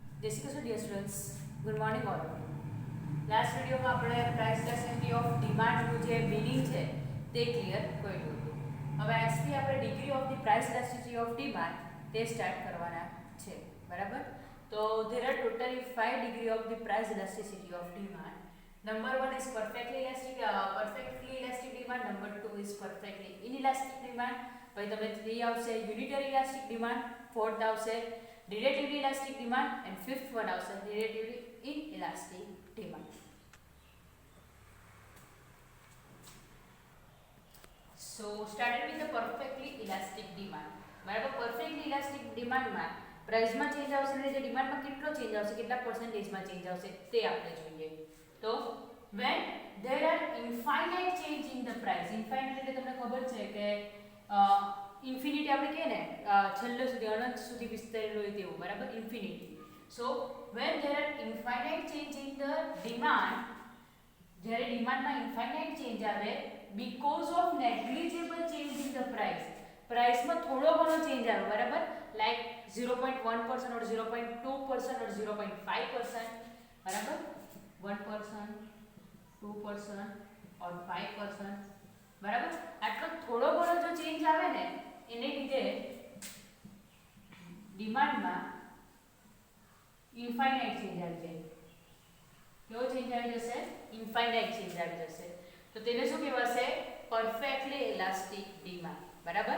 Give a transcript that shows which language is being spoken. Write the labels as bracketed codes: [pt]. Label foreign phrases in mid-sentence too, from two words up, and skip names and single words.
[gu] જય શ્રી કૃષ્ણ [en] dear students, good morning all. [gu] લાસ્ટ વિડીયોમાં આપણે [en] price elasticity of demand [gu] જે મિનિંગ છે તે ક્લિયર કર્યું હતું. હવે આજથી આપણે [en] degree of the price elasticity of demand [gu] તે સ્ટાર્ટ કરવાના છે, બરાબર. [en] તો there are totally 5 degree of the price elasticity of demand. Number 1 is perfectly elastic demand. Number 2 is perfectly inelastic demand. [gu] પછી તમે 3 આવશે [en] unitary elastic demand. 4th આવશે relatively elastic demand and 5th one આવશે relatively inelastic demand. So started with the perfectly elastic demand. [gu] બરાબર, [en] perfectly elastic demand [gu] માં પ્રાઇસમાં ચેન્જ આવશે અને જે ડિમાન્ડમાં કેટલો ચેન્જ આવશે, કેટલા પર્સન્ટેજમાં ચેન્જ આવશે તે આપણે જોઈએ. તો [en] when there are infinite change in the price, [gu] infinite એટલે તમને ખબર છે કે ઇન્ફિનિટી આપણે કહે ને છેલ્લે સુધી અનંત સુધી વિસ્તરેલું હોય તેવું, બરાબર, ઇન્ફિનિટી. [en] સો when there are infinite change in the demand, [gu] જ્યારે ડિમાન્ડમાં [en] infinite change આવે because of negligible change in the price, [gu] પ્રાઇસમાં થોડો ઘણો ચેન્જ આવે, બરાબર, [en] like 0.1% or 0.2% or 0.5%, [gu] બરાબર, [en] 1%, 2% or 5%, [gu] બરાબર. આટલો થોડો ઘણો જો ચેન્જ આવે ને એને લીધે ડિમાન્ડમાં [en] infinite change [gu] આવી જાય. કેવો ચેન્જ આવી જશે? [en] infinite change [gu] આવી જશે. તો તેને શું કહેવાશે? [en] perfectly elastic demand, [gu] બરાબર.